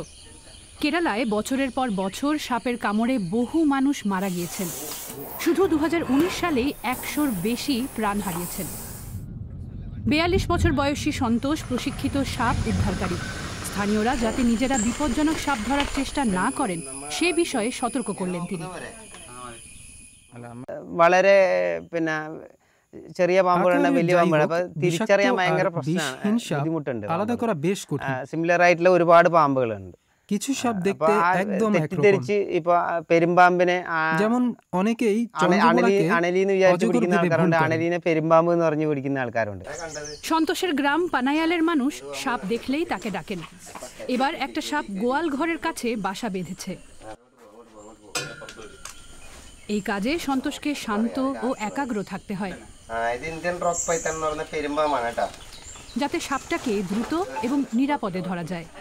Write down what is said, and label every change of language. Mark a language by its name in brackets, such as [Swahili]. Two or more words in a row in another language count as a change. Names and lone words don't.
[Bangla] কেরালায় বছরের পর বছর সাপের কামড়ে বহু মানুষ মারা গিয়েছেন। শুধু 2019 সালেই 100-র বেশি প্রাণ হারিয়েছেন। 42 বছর বয়সী সন্তোষ প্রশিক্ষিত সাপ উদ্ধারকারী। স্থানীয়রা যাতে নিজেরা বিপজ্জনক সাপ ধরার চেষ্টা না করেন সে বিষয়ে সতর্ক করলেন তিনি। [Malayalam] വളരെ ചെറിയ പാമ്പുകളുടെ വലിയ പാമ്പുകൾ അപ്പൊ തിരിച്ചറിയാൻ ഭയങ്കര പ്രശ്നമാണ്, ബുദ്ധിമുട്ടുണ്ട്. [Bangla] আলাদা করা বেশ কঠিন। [Malayalam] സിമിലർ ആയിട്ടുള്ള ഒരുപാട് പാമ്പുകളുണ്ട്. [Bangla] কিছু সাপ দেখতে একদম একরকম। [Malayalam] ഇപ്പൊ പെരുമ്പാമ്പിനെ [Bangla] যেমন অনেকেই [Malayalam] അണലിന്ന് വിചാരിച്ചു പിടിക്കുന്ന ആൾക്കാരുണ്ട്, അണലിനെ പെരുമ്പാമ്പ് എന്ന് പറഞ്ഞു പിടിക്കുന്ന ആൾക്കാരുണ്ട്। [Bangla] সন্তোষের গ্রাম পানায়ালের মানুষ সাপ দেখলেই তাকে ডাকেন। এবার একটা সাপ গোয়াল ঘরের কাছে বাসা বেঁধেছে। এই কাজে সন্তোষকে শান্ত ও একাগ্র থাকতে হয়, যাতে সাপটাকে দ্রুত এবং নিরাপদে ধরা যায়।